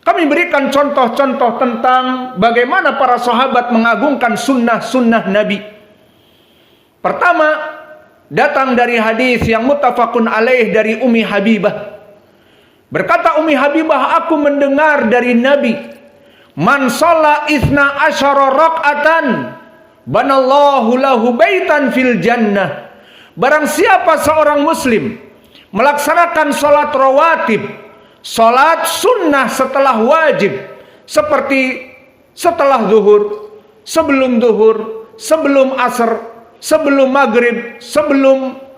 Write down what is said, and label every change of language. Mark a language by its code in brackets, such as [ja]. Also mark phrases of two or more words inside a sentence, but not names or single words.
[id] Kami berikan contoh-contoh tentang bagaimana para sahabat mengagungkan sunnah-sunnah Nabi. Pertama, datang dari hadis yang [ar] متفق عليه [id] dari Ummi Habibah. Berkata Ummi Habibah, aku mendengar dari Nabi, [ar] من صلى اثنتي عشرة ركعة بنى الله له بيتا في الجنة. [id] Barang siapa seorang muslim melaksanakan salat rawatib, salat sunnah setelah wajib, seperti setelah zuhur, sebelum asar, sebelum maghrib, sebelum